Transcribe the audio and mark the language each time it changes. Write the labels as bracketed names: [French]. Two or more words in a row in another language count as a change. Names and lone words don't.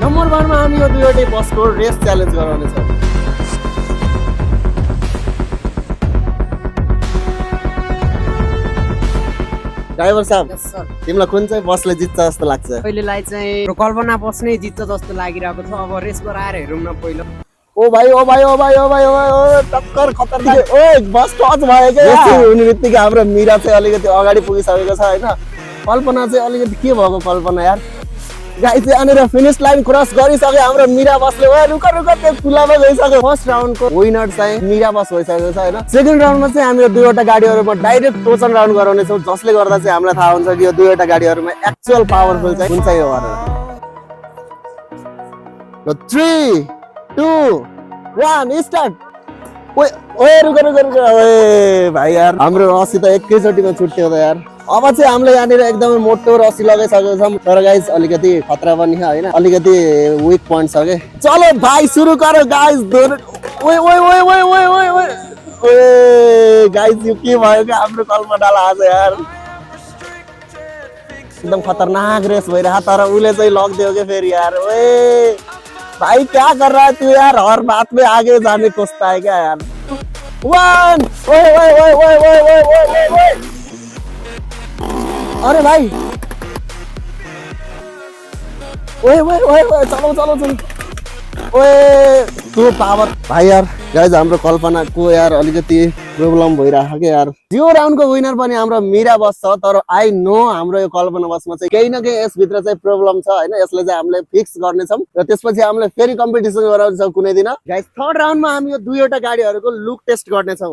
[Nepali] नम्बर 1 मा हामी यो दुईवटै बसको रेस च्यालेन्ज गराउनेछौँ। ड्राइभर साहब, तिमीलाई कुन चाहिँ बसले जित्छ जस्तो लाग्छ? पहिलेलाई चाहिँ कल्पना बस नै जित्छ जस्तो लागिरहेको छ। अब रेस गराएर हेरौँ न पहिलो। ओ भाइ ओ भाइ ओ भाइ ओ भाइ ओ टक्कर खतरनाक। ओए बस टच भयो के? यसै हुने बित्तिकै हाम्रो मिरा चाहिँ अलिकति अगाडि पुगिसकेको छ हैन। कल्पना चाहिँ अलिकति के भएको कल्पना यार? गाइस चाहिँ अनेर [English] finish line cross [Nepali] गरिसक्यो हाम्रो मिरा बसले। ओए [Hindi] रुक रुक [Nepali] त्यो पुलामा गइसक्यो। फर्स्ट राउन्डको विनर चाहिँ मिरा बस भइसकेको छ हैन। सेकेन्ड राउन्डमा चाहिँ हामी यो दुईवटा गाडीहरुमा डाइरेक्ट टोचन राउन्ड गराउने छौं, जसले गर्दा चाहिँ हामीलाई थाहा हुन्छ कि यो दुईवटा गाडीहरुमा [English] actual powerful [Nepali] चाहिँ कुन चाहिँ हो भनेर। ल 3 2 1 स्टार्ट। [Hindi] ओए ओए रुक रुक रुक। [Nepali] ओए भाइ यार हाम्रो रसी त एकैचोटीमा छुट्यो त यार। अब चाहिँ हामीले यहाँनिर एकदमै मोटो रसी लगाइसकेको छौँ, तर गाइस अलिकति खतरा पनि छ हैन, अलिकति [English] weak point [Nepali] छ के। [Hindi] चलो भाइ [Nepali] सुरु गरौ गाइस। ओए ओए ओए ओए ओए ओए ओए ओए गाइस यो के भयो के हाम्रो कल्पनालाई आज यार? एकदम खतरनाक रेस भइरहा, तर उले चाहिँ लगिदियो के फेरि यार। [Hindi] ओए भाई क्या कर रहा है तू यार? हर बात में आगे जाने कोसता है क्या यार? 1 ओए ओए ओए ओए ओए ओए ओए ओए अरे भाई ओए ओए ओए ओए चलो चलो चलो। ओए तू पावर भाइ यार। [Nepali] गाइस हाम्रो कल्पनाको यार अलिकति प्रब्लम भइरहेको के यार। यो राउन्डको विनर पनि हाम्रो मिरा बस छ, तर [English] I know [Nepali] हाम्रो यो कल्पना बसमा चाहिँ केही न केही यसभित्र चाहिँ प्रब्लम छ हैन। यसलाई चाहिँ हामीले फिक्स गर्नेछौँ र त्यसपछि हामीले फेरि कम्पिटिसन गराउँछौँ कुनै दिन। गाइस थर्ड राउन्डमा हामी यो दुईवटा गाडीहरूको [English] look test [Nepali] गर्नेछौँ।